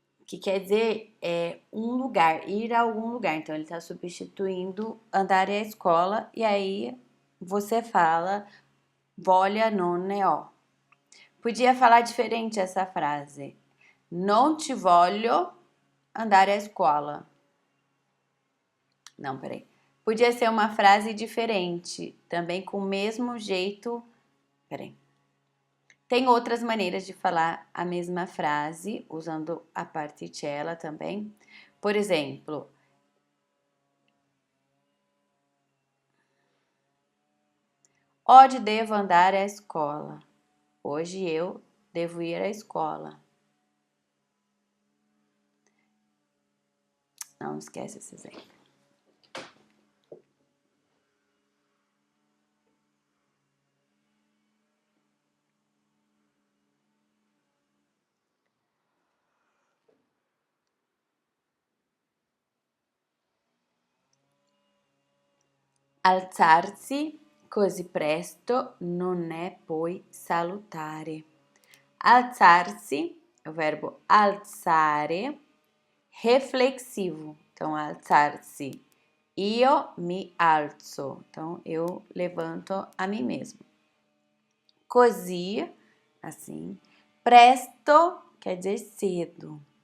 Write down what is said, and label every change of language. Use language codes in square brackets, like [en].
[pt] que quer dizer um lugar, ir a algum lugar. Então, ele está substituindo [it] andare a escola, [pt] e aí você fala [it] voglia non ne ho. [pt] Podia falar diferente essa frase. [it] Non ti voglio andare a escola. [pt] Não, peraí. Podia ser uma frase diferente, também com o mesmo jeito. Peraí. Tem outras maneiras de falar a mesma frase, usando a particella também. Por exemplo, [it] oggi devo andare [pt] à escola. Hoje eu devo ir à escola. Não esquece esse exemplo. [it] Alzarsi così presto non è poi salutare. [pt] Alzarsi é o verbo alzare, reflexivo. Então, alzarsi. [it] Io mi alzo. [pt] Então, eu levanto a mim mesmo. Così, assim. Presto quer dizer cedo.